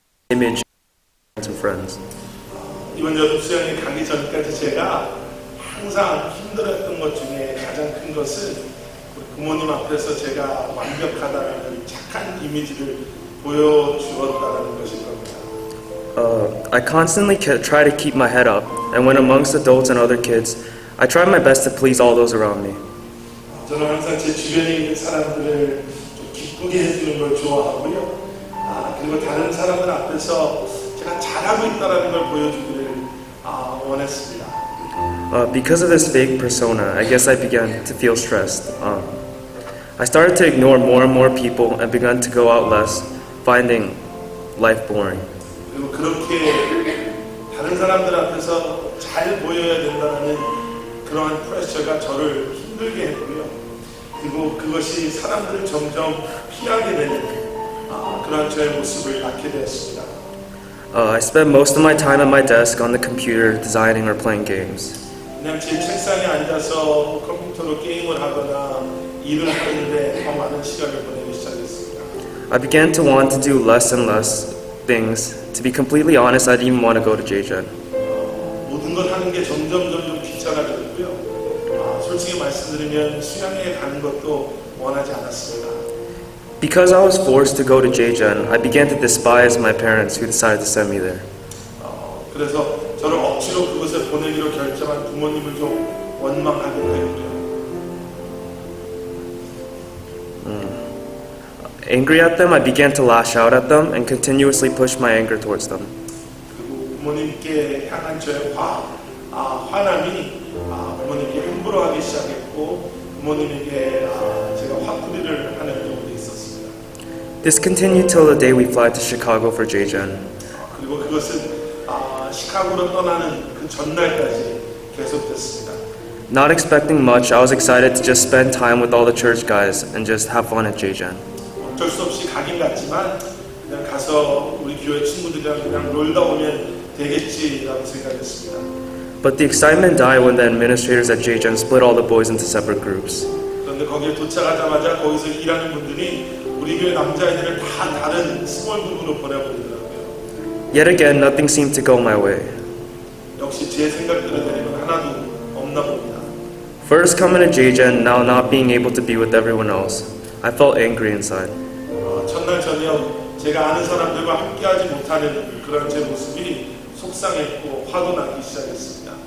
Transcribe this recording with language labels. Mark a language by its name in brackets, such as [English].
[English] image to friends. [Korean] 이번 여름 수양회 가기 전까지 제가 항상 힘들었던 것 중에 가장 큰 것은 우리 부모님 앞에서 제가 완벽하다는 착한 이미지를 보여주었다는 것일 겁니다. [English] I constantly try to keep my head up, and when amongst adults and other kids, I try my best to please all those around me. [Korean] 저는 항상 제 주변에 있는 사람들을 좀 기쁘게 해주는 걸 좋아하고요. 그리고 다른 사람들 앞에서 제가 잘하고 있다는 걸 보여주기를 원했습니다. [English] Because of this fake persona, I guess I began to feel stressed. I started to ignore more and more people and began to go out less, finding life boring. [Korean] 그리고 그렇게 다른 사람들 앞에서 잘 보여야 된다는 그러한 프레셔가 저를 힘들게 했고요. 그리고 그것이 사람들을 점점 피하게 되는 그런 저의 모습을 낳게 되었습니다. [English] I spent most of my time at my desk on the computer designing or playing games. [Korean] 그냥 제 책상에 앉아서 컴퓨터로 게임을 하거나 일을 하는데 더 많은 시간을 보내기 시작했습니다. [English] I began to want to do less and less things. To be completely honest, I didn't even want to go to JGen. [Korean] 모든 걸 하는 게 점점 귀찮아졌고요. 솔직히 말씀드리면 수양회에 가는 것도 원하지 않았습니다. [English] Because I was forced to go to JGen, I began to despise my parents who decided to send me there. [Korean] 그래서 저를 억지로 그것에 보내기로 결정한 부모님을 좀 원망하기도 했고요. [English] Angry at them, I began to lash out at them and continuously push my anger towards them. [Korean] 그리고 부모님께 향한 저의 화남이 부모님께 함부로하기 시작했고 부모님에게 제가 화풀이를 하는 경우도 있었습니다. [English] This continued till the day we fly to Chicago for JGen. [Korean] 그리고 그것은 시카고로 떠나는 그 전날까지 계속됐습니다. [English] Not expecting much, I was excited to just spend time with all the church guys and just have fun at JGen. [Korean] 어쩔 수 없이 가긴 갔지만 그냥 가서 우리 교회 친구들이랑 그냥 놀다 오면 되겠지라고 생각했습니다. [English] But the excitement died when the administrators at JGen split all the boys into separate groups. [Korean] 그런데 거기에 도착하자마자 거기서 일하는 분들이 우리 교회 남자애들을 다 다른 스몰 그룹으로 보내버리더라고요. [English] Yet again, nothing seemed to go my way. [Korean] 역시 제 생각대로 되는 건 하나도 없나 봅니다. [English] First coming to JGen, now not being able to be with everyone else. I felt angry inside. [Korean] 첫날 저녁 제가 아는 사람들과 함께하지 못하는 그런 제 모습이 속상했고 화도 나기 시작했습니다.